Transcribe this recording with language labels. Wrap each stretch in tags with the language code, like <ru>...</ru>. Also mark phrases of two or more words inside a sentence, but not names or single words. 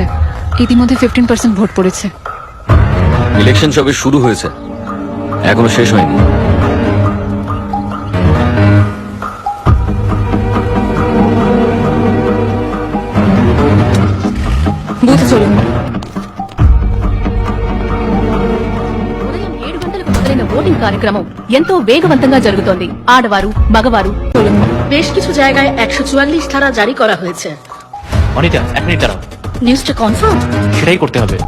<bn>ইতিমধ্যে 15% ভোট পড়েছে। ইলেকশন সবে শুরু হয়েছে, এখনো শেষ হয়নি। বুথে চলুন।</bn> <te>ఉదయం 7 గంటలకు మొదలైన ఓటింగ్ కార్యక్రమం ఎంతో వేగవంతంగా జరుగుతోంది। ఆడవారు మగవారు</te> <bn>বেশ কিছু জায়গায় 144 ধারা জারি করা হয়েছে। অনিতা, 1 মিনিট দাঁড়াও, নিউজটা কনফার্ম? সেটাই করতে হবে।</bn>